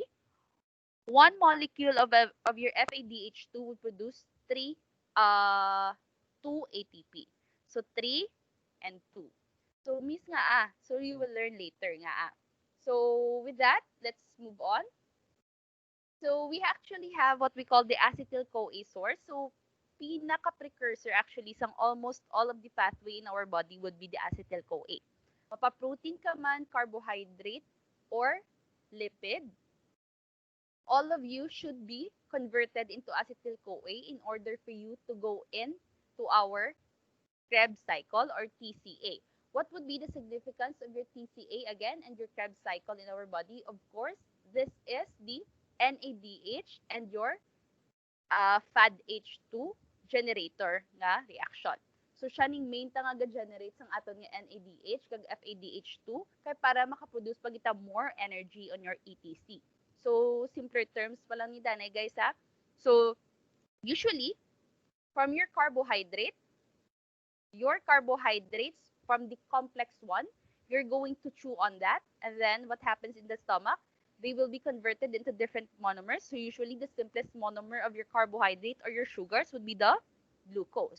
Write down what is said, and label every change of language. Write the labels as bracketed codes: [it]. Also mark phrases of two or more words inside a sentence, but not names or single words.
[en] One molecule of your FADH2 would produce 2 ATP. So 3 and 2. So miss nga so you will learn later nga So with that, let's move on. So we actually have what we call the acetyl-CoA source. So pinaka-precursor actually sang almost all of the pathway in our body would be the acetyl-CoA. [hil] Mapa-protein ka man, [en] carbohydrate, or lipid, all of you should be converted into acetyl-CoA in order for you to go in to our Krebs cycle or TCA. What would be the significance of your TCA again and your Krebs cycle in our body? Of course, this is the NADH and your FADH2 generator nga reaction. [hil] So siya ning main ta nga ga-generate sang aton nga NADH kag FADH2 kay para makaproduce pa kita [en] more energy on your ETC. So simpler terms [hil] pa lang ni Danay guys ha. [en] So usually from your carbohydrate, your carbohydrates from the complex one. You're going to chew on that. And then what happens in the stomach? They will be converted into different monomers. So usually the simplest monomer of your carbohydrate or your sugars would be the glucose.